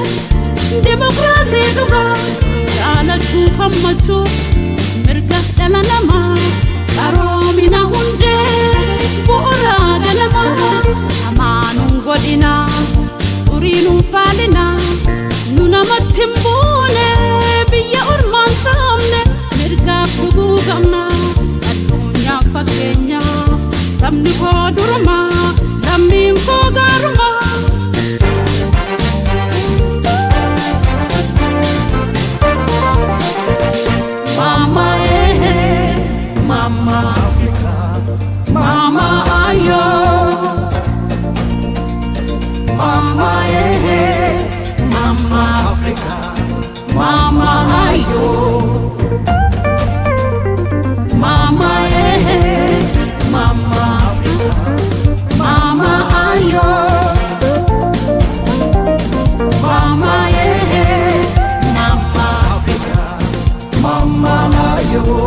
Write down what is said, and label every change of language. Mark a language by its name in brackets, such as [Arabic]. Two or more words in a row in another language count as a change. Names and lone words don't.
[Oromo] Dimokiraasii dhugaa jaalachuu fammachuu mirga dhala namaa qaroomina hundee bu'uuraa galamaa amaanuun godhinaa uriinuun faalinaa nu namatti hin buune biyya ormaan saamne mirgaaf dhuguu qabna addunyaaf fakkeenyaa sabni koo durumaa lammiin koo gaarumaa [English] Mama Mama Africa Mama ayo Mama Mama Africa Mama ayo Mama Mama Africa Mama ayo Mama Mama Africa Mama ayo